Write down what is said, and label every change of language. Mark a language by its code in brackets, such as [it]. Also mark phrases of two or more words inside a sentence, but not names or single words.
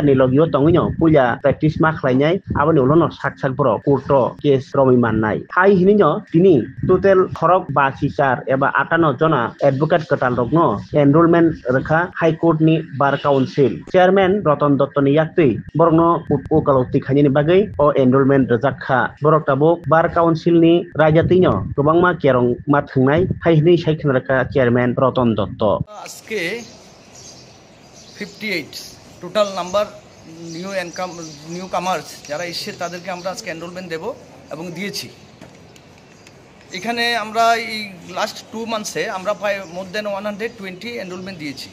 [trp] ni logio tongino puja practice ma khlainai aboni ulono sak bro [en] courto case [trp] romi mannai hai hininyo tini total khorok 82 eba 58 jona advocate katal rogno enrollment rekha [en] high court [trp] ni [en] bar council chairman [trp] Roton Dotto ni yaktui borokno ukaloti khaini bagai o enrollment rejakha borok tabo [en] bar council [trp] ni raja tinyo gobangma kerong ma thungnai hai hini saikhan rekha chairman Roton Dotto [bn] আজকে 58 [en] total number new comers [bn] যারা এসে তাদেরকে আমরা আজকে এনরোলমেন্ট দেব এবং দিয়েছি। এখানে আমরা এই [en] last 2 months [bn] আমরা প্রায় [en] more than [bn] 120 এনরোলমেন্ট দিয়েছি।